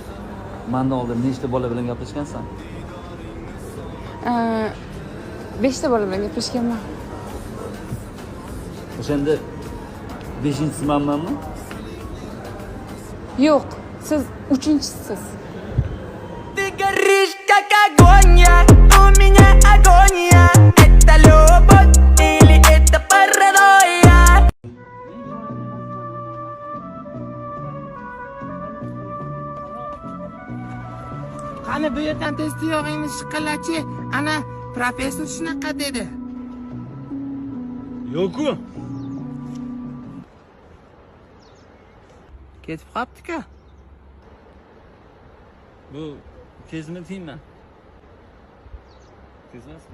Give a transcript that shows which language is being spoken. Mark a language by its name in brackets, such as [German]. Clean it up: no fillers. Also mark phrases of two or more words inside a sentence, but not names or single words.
[Uzbek] Mendan oldin nechta bola bilan gaplashgansan? 5 ta bola bilan gaplashganman. O'shanda 5-inchisi menmanmi? Yo'q, siz 3-inchisiz. [Russian] Ты горишь как огонь, у меня агония. Это любовь или это паранойя? [Uzbek] Qani bu yerdan tez tuyog'ingni shiqillachi. Ana professor shunaqa dedi. Yo'q-ku. Ketib qopti-ku. Bu kezmi deyman. Kezmasmi?